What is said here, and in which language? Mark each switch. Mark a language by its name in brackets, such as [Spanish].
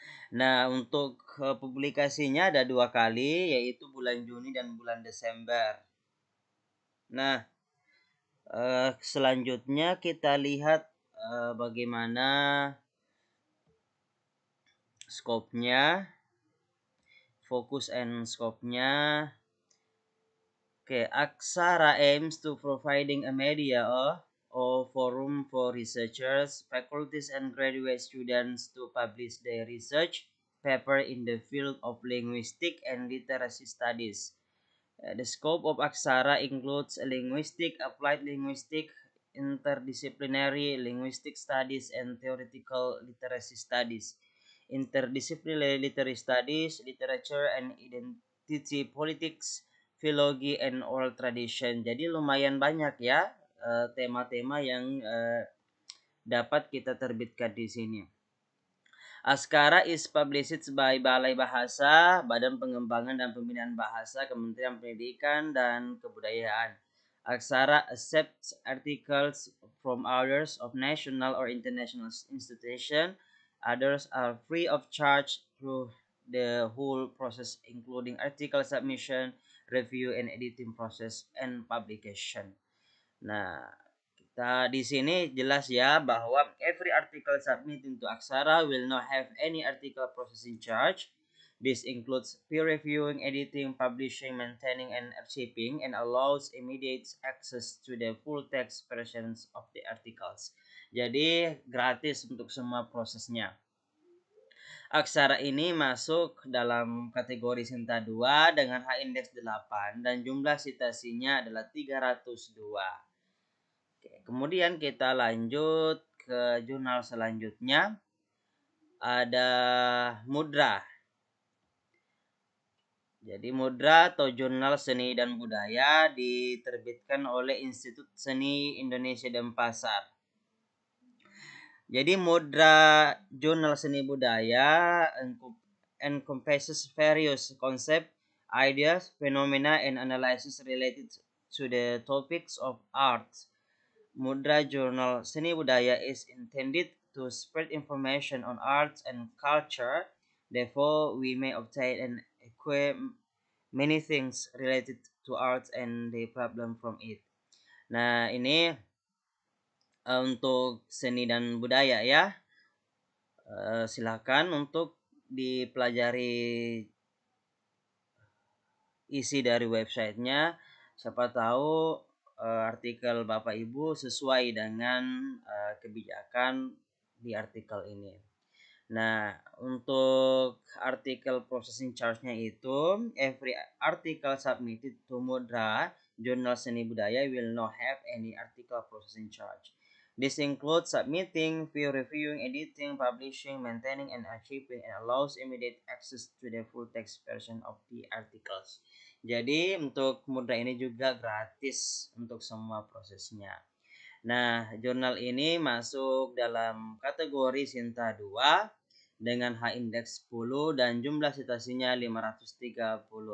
[Indonesian] Nah, untuk publikasinya ada 2 kali, yaitu bulan Juni dan bulan Desember. Nah, selanjutnya kita lihat bagaimana skopnya, fokus and skopnya. [English] Oke, Aksara aims to providing a media or forum for researchers, faculties, and graduate students to publish their research paper in the field of linguistic and literacy studies. The scope of Aksara includes linguistic, applied linguistic, interdisciplinary linguistic studies, and theoretical literacy studies. Interdisciplinary literary studies, literature and identity politics, philology and oral tradition. [Indonesian] Jadi lumayan banyak ya tema-tema yang dapat kita terbitkan di sini. [English] Askara is published by Balai Bahasa, Badan Pengembangan dan Pembinaan Bahasa, Kementerian Pendidikan dan Kebudayaan. Aksara accepts articles from authors of national or international institution. Others are free of charge through the whole process, including article submission, review and editing process, and publication. [Indonesian] Nah, di sini jelas ya bahwa [English] every article submitted to Aksara will not have any article processing charge. This includes peer reviewing, editing, publishing, maintaining, and archiving, and allows immediate access to the full text versions of the articles. [Indonesian] Jadi gratis untuk semua prosesnya. Aksara ini masuk dalam kategori Sinta 2 dengan H-index 8 dan jumlah citasinya adalah 302. Kemudian kita lanjut ke jurnal selanjutnya. Ada Mudra. Jadi Mudra atau Jurnal Seni dan Budaya diterbitkan oleh Institut Seni Indonesia Denpasar. [English] Jadi Mudra Jurnal Seni Budaya encompasses various concepts, ideas, phenomena, and analysis related to the topics of art. Mudra Journal Seni Budaya is intended to spread information on arts and culture. Therefore, we may obtain and acquire many things related to arts and the problem from it. [Indonesian] Nah, ini untuk seni dan budaya ya. Silakan untuk dipelajari isi dari websitenya. Siapa tahu artikel Bapak Ibu sesuai dengan kebijakan di artikel ini. Nah, untuk artikel processing charge-nya itu, [English] every article submitted to Mudra Jurnal Seni Budaya will not have any article processing charge. This includes submitting, peer reviewing, editing, publishing, maintaining, and archiving, and allows immediate access to the full text version of the articles. [Indonesian] Jadi untuk Mudra ini juga gratis untuk semua prosesnya. Nah, jurnal ini masuk dalam kategori Sinta 2 dengan H-index 10 dan jumlah citasinya 534.